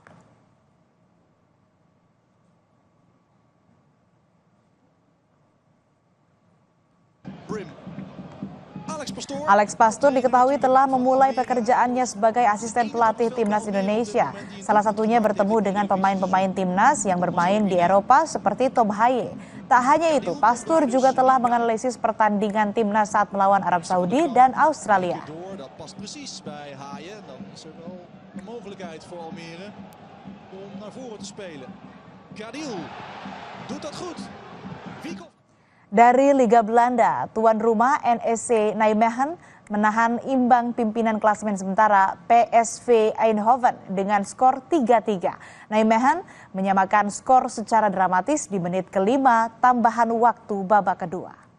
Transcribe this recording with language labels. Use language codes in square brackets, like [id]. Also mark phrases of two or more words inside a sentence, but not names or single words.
[id] Alex Pastur diketahui telah memulai pekerjaannya sebagai asisten pelatih Timnas Indonesia. Salah satunya bertemu dengan pemain-pemain Timnas yang bermain di Eropa seperti Tom Haye. Tak hanya itu, Pastur juga telah menganalisis pertandingan Timnas saat melawan Arab Saudi dan Australia. [nl] Dat past precies bij Haye. Dan is er wel een mogelijkheid voor Almere om naar voren te spelen. Kadil doet dat goed. [id] Dari Liga Belanda, tuan rumah NEC Nijmegen menahan imbang pimpinan klasemen sementara PSV Eindhoven dengan skor 3-3. Nijmegen menyamakan skor secara dramatis di menit kelima tambahan waktu babak kedua.